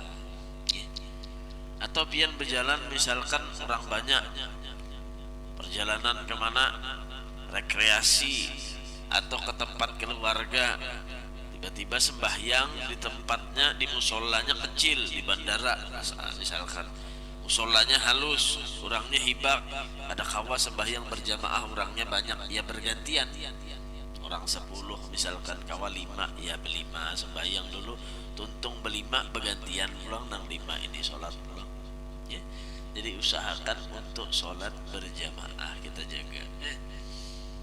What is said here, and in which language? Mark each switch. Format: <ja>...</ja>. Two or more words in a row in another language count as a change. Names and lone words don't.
<bjn>Atau pian berjalan misalkan orang banyak, perjalanan kemana, rekreasi atau ke tempat keluarga, tiba-tiba sembahyang di tempatnya, di musolanya kecil di bandara misalkan, musolanya halus, orangnya hibak, ada kawa sembahyang berjamaah orangnya banyak, ya bergantian, orang 10 misalkan kawa 5, ya berlima sembahyang dulu, tuntung berlima bergantian pulang, nang 5 ini sholat pulang ya.</bjn> <id>Jadi usahakan untuk sholat berjamaah kita jaga.</id>